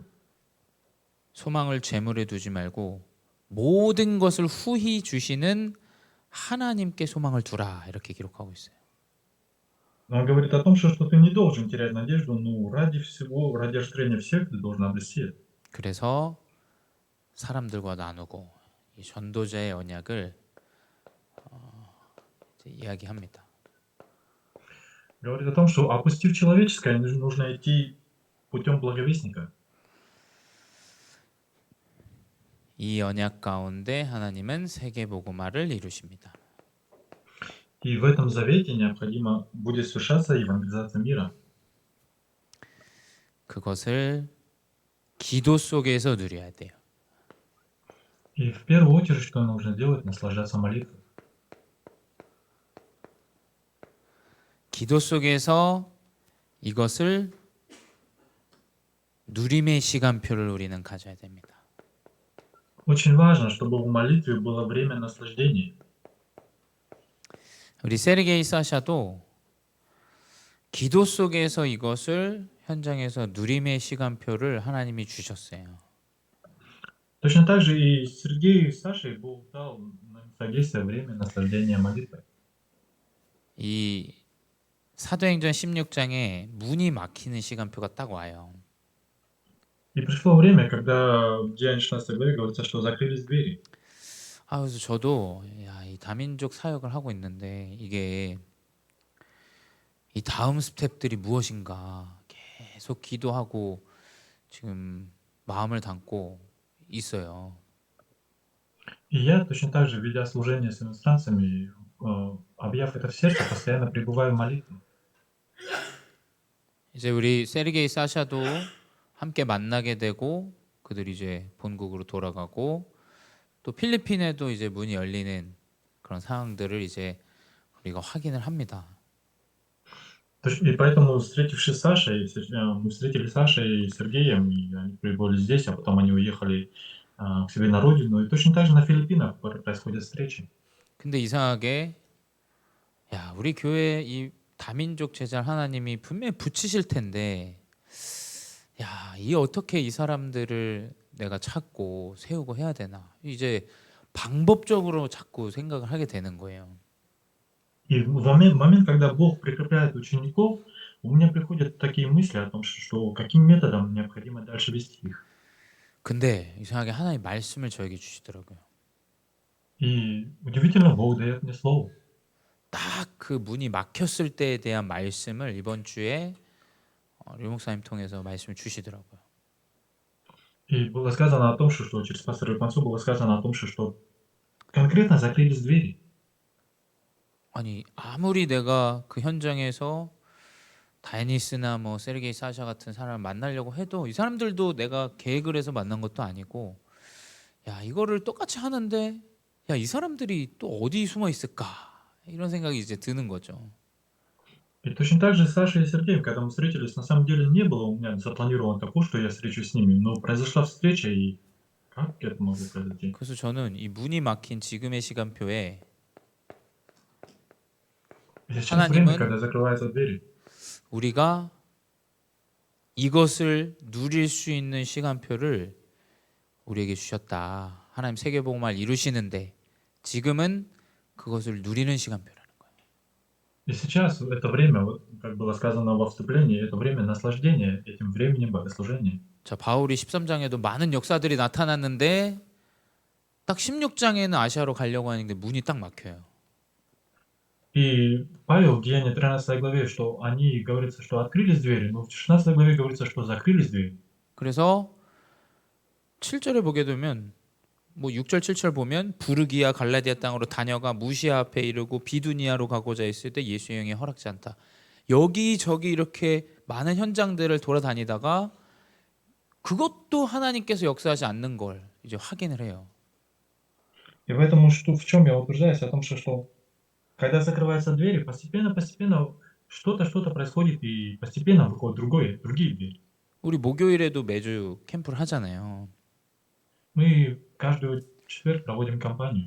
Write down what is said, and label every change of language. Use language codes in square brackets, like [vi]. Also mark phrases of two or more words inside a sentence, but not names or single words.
[ko] 소망을 재물에 두지 말고 모든 것을 후히 주시는 하나님께 소망을 두라 이렇게 기록하고 있어요. [ru] Он говорит о том, что ты не должен терять надежду, но ради всего, ради ожидания всех ты должен обрести это. [ko] 그래서 사람들과 나누고 이 전도자의 언약을 이제 이야기합니다. [ru] Говорит о том, что опустив человеческое, нужно идти путем благовестника. [ko] 이 언약 가운데 하나님은 세계 복음화를 이루십니다. [ru] И в этом завете необходимо будет совершаться евангелизация мира. [ko] 그것을 기도 속에서 누려야 돼요. [ru] И в первую очередь, что нужно делать, наслаждаться молитвой. [ko] 기도 속에서 이것을 누림의 시간표를 우리는 가져야 됩니다. [ru] Очень важно, чтобы в молитве было время наслаждения. [ko] 우리 세르게이 사샤도 기도 속에서 이것을 현장에서 누림의 시간표를 하나님이 주셨어요. [ru] Точно так же и Сергею и Саше Бог дал на место действия время наслаждения молитвой. [ko] 이 사도행전 16장에 문이 막히는 시간표가 딱 와요. [ru] И пришло время, когда в Деянии 16 главе говорится, что закрылись двери. [ko] 그래서 저도 이 다민족 사역을 하고 있는데 이게 이 다음 스텝들이 무엇인가 계속 기도하고 지금 마음을 담고 있어요. [ru] И я точно так же, ведя служение с иностранцами, объяв это в сердце, постоянно пребываю в молитве. [ko] 이제 우리 세르게이 사샤도 함께 만나게 되고 그들이 이제 본국으로 돌아가고 또 필리핀에도 이제 문이 열리는 그런 상황들을 이제 우리가 확인을 합니다. [ru] И поэтому, встретившись с Сашей, мы встретили Сашей и Сергеем, и они прибыли здесь, а потом они уехали к себе на родину. И точно так же на Филиппинах происходят встречи. [ko] 근데 이상하게 우리 교회 이 다민족 제자 하나님이 분명히 붙이실 텐데 이 어떻게 이 사람들을 내가 찾고 세우고 해야 되나 이제 방법적으로 자꾸 생각을 하게 되는 거예요. [ru] И в момент, когда Бог прикрепляет учеников, у меня приходят такие мысли о том, что каким методом необходимо дальше вести их. [ko] 근데 이상하게 하나님 말씀을 저에게 주시더라고요. [ru] И удивительно, Бог дает мне слово. [ko] 딱 그 문이 막혔을 때에 대한 말씀을 이번 주에 류 목사님 통해서 말씀을 주시더라고요. [ru] И было сказано о том, что через пастора Ильпанцу было сказано о том, что конкретно закрылись двери. [ko] 아니 아무리 내가 그 현장에서 다이니스나 뭐 세르게이 사샤 같은 사람을 만나려고 해도 이 사람들도 내가 계획을 해서 만난 것도 아니고 이거를 똑같이 하는데 이 사람들이 또 어디 숨어 있을까 이런 생각이 이제 드는 거죠. [ru] И точно так же с Сашей и Сергеем, когда мы встретились, на самом деле не было у меня запланировано такого, что я встречусь с ними, но произошла встреча, и как это могло произойти? [ko] 그래서 저는 이 문이 막힌 지금의 시간표에 [ru] И сейчас время, [ko] 하나님은 [ru] когда закрываются двери. [ko] 우리가 이것을 누릴 수 있는 시간표를 우리에게 주셨다. 하나님 세계복음을 이루시는데 지금은 그것을 누리는 시간표라는 거예요. [ru] И сейчас это время, вот как было сказано во вступлении, это время наслаждения этим временем богослужения. [ko] 자, 바울이 13장에도 많은 역사들이 나타났는데 딱 16장에는 아시아로 가려고 하는데 문이 딱 막혀요. [ru] И Павел в Деянии 13 главе, что они, говорится, что открылись двери, но в 16 главе говорится, что закрылись двери. [ko] 그래서 7절에 보게 되면 뭐 6절 7절 보면 부르기아 갈라디아 땅으로 다녀가 무시아 앞에 이르고 비두니아로 가고자 했을 때 예수의 영이 허락지 않다. 여기저기 이렇게 많은 현장들을 돌아다니다가 그것도 하나님께서 역사하지 않는 걸 이제 확인을 해요. [ru] И поэтому в чем я утверждаюсь о том, что когда закрываются двери, постепенно что-то происходит, и постепенно выходят другие двери. [ko] 우리 목요일에도 매주 캠프를 하잖아요. [ru] Мы каждый четверг проводим кампанию.